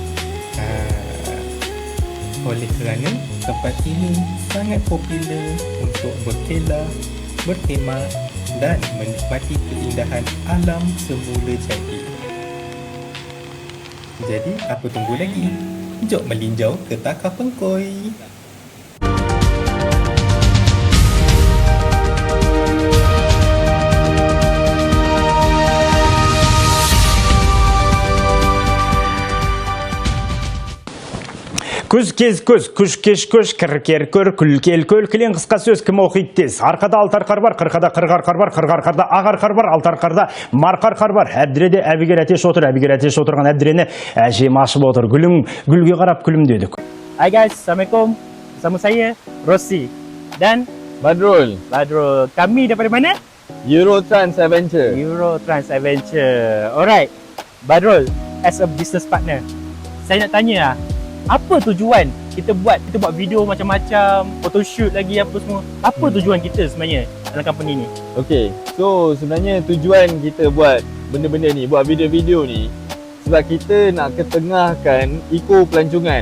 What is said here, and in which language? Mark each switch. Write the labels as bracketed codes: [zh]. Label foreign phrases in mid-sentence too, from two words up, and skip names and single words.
[ms] Oleh kerana tempat ini sangat popular untuk berkelah, berkhemah dan menikmati keindahan alam semula jadi. Jadi, apa tunggu lagi? Jom melinjau ke Takah Pengkoi. [kk] Күз кез көз, күш кеш көш, кір кер көр, күл кел көл, кілең қысқа сөз кім оқиды тез. Арқада алты арқар бар, қырқада қырық арқар бар, қырық арқарда ақ арқар бар, алты арқарда марқа арқар бар. Әбдіреде әбігер әтеш отыр, әбігер әтеш отырған әбдірені әжем ашып отыр. Гүлге қарап күлімдедік. [ms] Hai guys, Assalamualaikum. Bersama saya, Rossi dan Badrul, Kami daripada mana? Eurotrans Adventure. Eurotrans Adventure. [en] Alright, Badrul, as a business partner, [ms] saya nak tanya lah, apa tujuan kita buat video macam-macam, photoshoot lagi apa semua. Apa tujuan kita sebenarnya dalam company ni? Okay, so sebenarnya tujuan kita buat benda-benda ni, buat video-video ni sebab kita nak ketengahkan iko pelancongan.